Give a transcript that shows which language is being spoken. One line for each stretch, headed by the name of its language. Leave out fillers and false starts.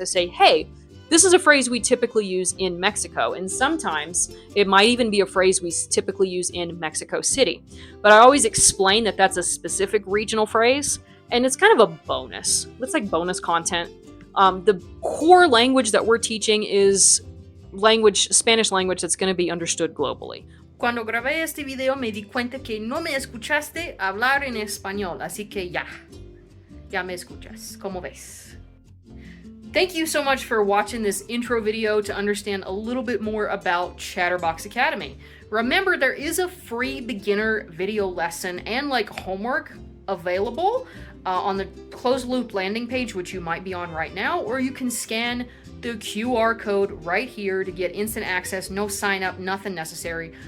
English: I say, hey, this is a phrase we typically use in Mexico, and sometimes it might even be a phrase we typically use in Mexico City. But I always explain that that's a specific regional phrase, and it's kind of a bonus. It's like bonus content. The core language that we're teaching is Spanish language that's going to be understood globally.
Spanish: Cuando grabé este video me di cuenta que no me escuchaste hablar en español, así que ya me escuchas, ¿cómo ves?
English: Thank you so much for watching this intro video to understand a little bit more about Chatterbox Academy. Remember, there is a free beginner video lesson and like homework available on the closed loop landing page, which you might be on right now, or you can scan the QR code right here to get instant access, no sign up, nothing necessary.